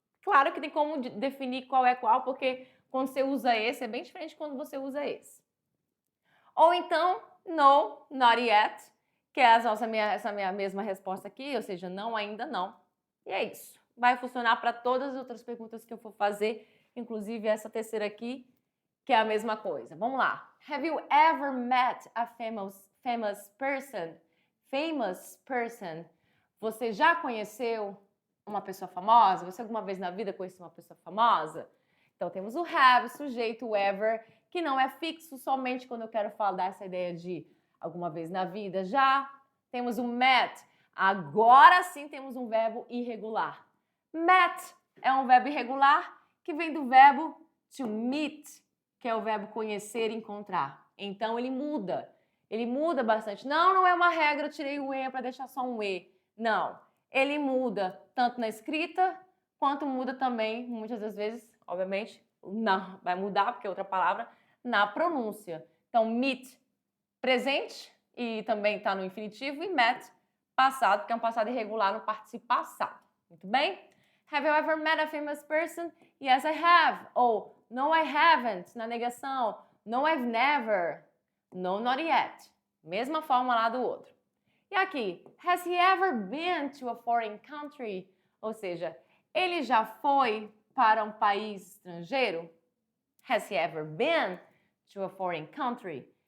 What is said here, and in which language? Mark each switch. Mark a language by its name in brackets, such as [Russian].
[Portuguese] Claro que tem como definir qual é qual, porque quando você usa esse é bem diferente de quando você usa esse. Ou então, [English] no, not yet, [Portuguese] que é essa minha mesma resposta aqui, ou seja, não, ainda não. E é isso. Vai funcionar para todas as outras perguntas que eu for fazer, inclusive essa terceira aqui, que é a mesma coisa. Vamos lá. [English] Have you ever met a famous person? Famous person. [Portuguese] Você já conheceu uma pessoa famosa? Você alguma vez na vida conheceu uma pessoa famosa? Então temos o have, sujeito, o ever, que não é fixo somente quando eu quero falar dessa ideia de alguma vez na vida. Já temos o met. Agora sim temos um verbo irregular. Met é um verbo irregular que vem do verbo to meet, que é o verbo conhecer e encontrar. Então ele muda. Ele muda bastante. Não é uma regra, eu tirei o E para deixar só um E. Não. Ele muda tanto na escrita, quanto muda também, muitas das vezes, obviamente, não vai mudar, porque é outra palavra, na pronúncia. Então, meet, presente, e também está no infinitivo, e met, passado, que é um passado irregular no particípio passado. Muito bem? [English] Have you ever met a famous person? Yes, I have. [Portuguese] Ou, [English] no, I haven't, [Portuguese] na negação. [English] No, I've never. No, not yet. [Portuguese] Mesma forma lá do outro. E aqui, [English] has he ever been to a foreign country? [Portuguese] Ou seja, ele já foi para um país estrangeiro? [English] Has he ever been to a foreign country?